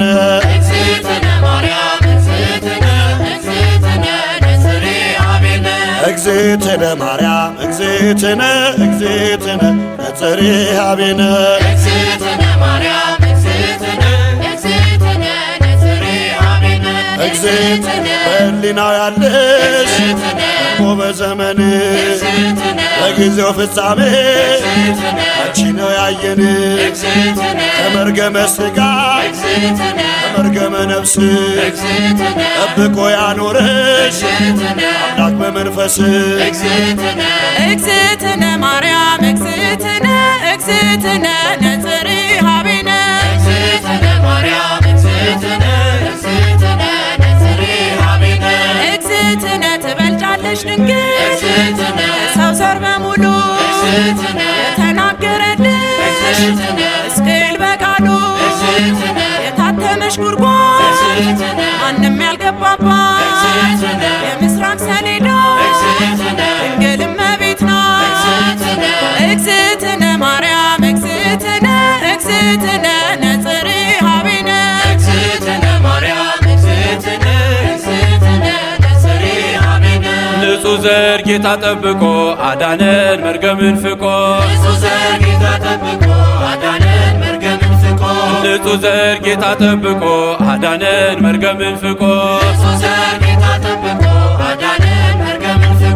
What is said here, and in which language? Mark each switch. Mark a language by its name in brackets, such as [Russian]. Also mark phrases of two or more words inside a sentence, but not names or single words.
[Geez] እግዝእትነ ማርያም እግዝእትነ ነጽሬሃ ቤነ እግዝእትነ ማርያም እግዝእትነ ነጽሬሃ ቤነ እግዝእትነ ማርያም እግዝእትነ ነጽሬሃ ቤነ እግዝእትነ [Amharic] በሕሊናው ያለሽ ቆ በዘመንሽ በጊዜው ፍጻሜ አንቺ ነው ያየን ከመርገመ ሥጋ ከመርገመ ነፍስ ጠብቆ ያኖረሽ አምላክ በመንፈስ [Geez] እግዝእትነ ማርያም እግዝእትነ ነጽሬሃ ቤነ እግዝእትነ ማርያም እግዝእትነ እግዝእትነ ነጽሪ ሀቤነ [Amharic] እግዝእትነ ትበልጫለሽ ድንግል እግዝእትነ ሰው ዘር በሙሉ እግዝእትነ የተናገረልሽ እግዝእትነ ሕዝቅኤል በቃሉ እግዝእትነ የታተመሽ ጉድጓድ እግዝእትነ ማንም ያልገባባት እግዝእትነ የምስራቅ ሰሌዳ እግዝእትነ ድንግል እመቤት ናት። [Geez] እግዝእትነ ማርያም እግዝእትነ እግዝእትነ ነጽሪ ሀቤነ እግዝእትነ ማርያም እግዝእትነ እግዝእትነ ነጽሪ ሀቤነ [Amharic] ንጹሕ ዘር ጌታ ጠብቆ አዳነን መርገምን ፍቆ ንጹሕ ዘር ጌታ ጠብቆ አዳነን መርገምን ፍቆ ንጹሕ ዘር ጌታ ጠብቆ አዳነን መርገምን ፍቆ ንጹሕ ዘር ጌታ ጠብቆ አዳነን መርገምን ፍቆ